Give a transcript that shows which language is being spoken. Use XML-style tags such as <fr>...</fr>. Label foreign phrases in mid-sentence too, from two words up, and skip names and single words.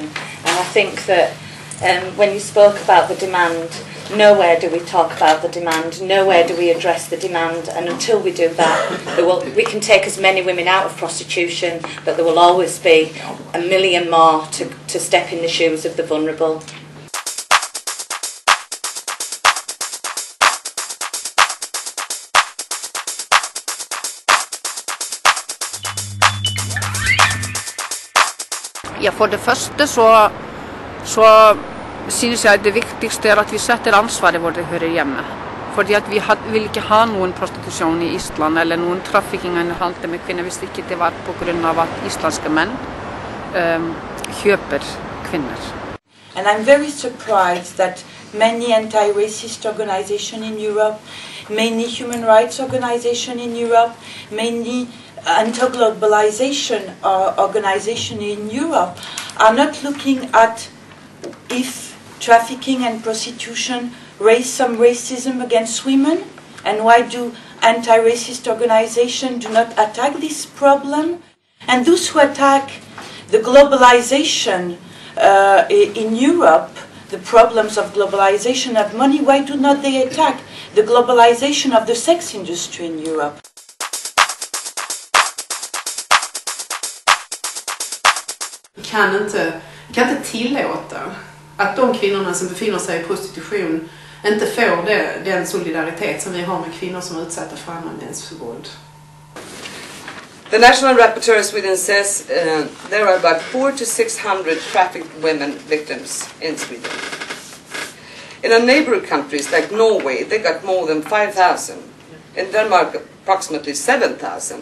<en>And I think that when you spoke about the demand, nowhere do we talk about the demand, nowhere do we address the demand, and until we do that, we can take as many women out of prostitution, but there will always be a million more to step in the shoes of the vulnerable.</en> <no>Ja, for det første så synes jeg det viktigste at vi setter ansvaret hvor det hører hjemme. Fordi at vi vil ikke ha noen prostitusjon i Island eller noen trafficking eller handel med kvinner hvis ikke det var på grunn av at islandske menn kjøper kvinner.</no> <en>And I'm very surprised that many anti-racist organizations in Europe, many human rights organizations in Europe, many anti-globalization organizations in Europe are not looking at if trafficking and prostitution raise some racism against women, and why do anti-racist organizations do not attack this problem? And those who attack the globalization in Europe, the problems of globalization of money, why do not they attack the globalization of the sex industry in Europe?</en> <sv>Vi kan inte tillåta att de kvinnorna som befinner sig i prostitution inte får den solidaritet som vi har med kvinnor som är utsatta för annan mäns våld.</sv> <en>The National Rapporteur of Sweden says there are about 400 to 600 trafficked women victims in Sweden. In our neighboring countries like Norway, they got more than 5,000. In Denmark, approximately 7,000.</en>